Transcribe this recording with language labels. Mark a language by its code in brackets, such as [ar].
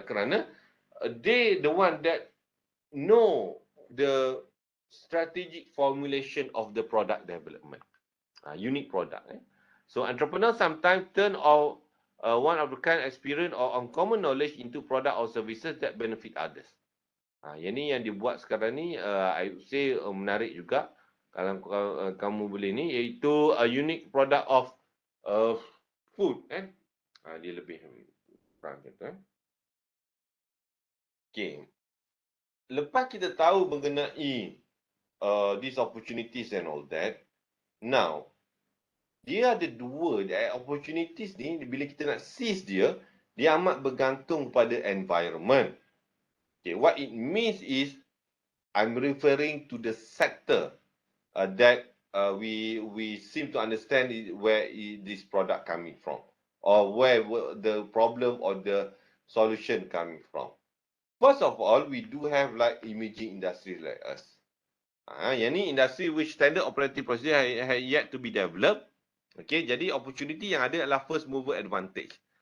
[ms] Kerana [en] they the one that know the strategic formulation of the product development. Unique product. So entrepreneurs sometimes turn off one of the kind experience or uncommon knowledge into product or services that benefit others. [ms] Yang ni yang dibuat sekarang ni, [en] I would say [ms] menarik juga. Kalau kamu boleh ni, iaitu [en] a unique product of food. [ms] Dia lebih kurang gitu. Okay. Lepas kita tahu mengenai [en] these opportunities and all that. Now, [ms] dia ada dua opportunities ni, bila kita nak seize dia amat bergantung pada environment. [en] Okay, what it means is I'm referring to the sector that we seem to understand where this product coming from, or where the problem or the solution coming from. First of all, we do have like imaging industries like us. [ms] Yang ni [en] industry which standard operating procedure have yet to be developed. [ms] Okay, jadi opportunity yang ada adalah [en] first mover advantage.